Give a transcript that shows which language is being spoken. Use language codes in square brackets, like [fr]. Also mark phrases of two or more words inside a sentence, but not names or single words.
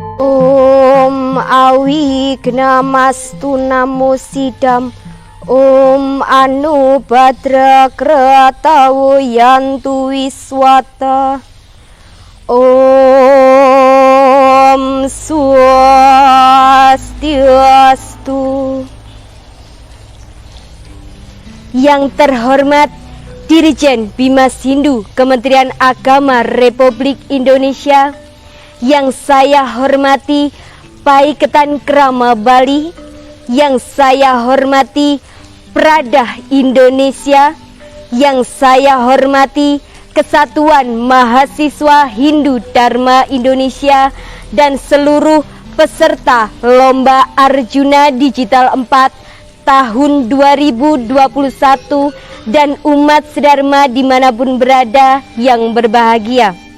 [sa] ॐ अविघ्नमस्तु नमो सिद्धम्. ॐ आनो भद्राः क्रतवो यन्तु विश्वतः. ॐ स्वस्त्यस्तु. [id] Yang terhormat Dirjen Bimas Hindu Kementerian Agama Republik Indonesia, yang saya hormati Paiketan Krama Bali, yang saya hormati Pradah Indonesia, yang saya hormati Kesatuan Mahasiswa Hindu Dharma Indonesia, dan seluruh peserta Lomba Arjuna Digital 4 tahun 2021 dan umat sedharma dimanapun berada yang berbahagia.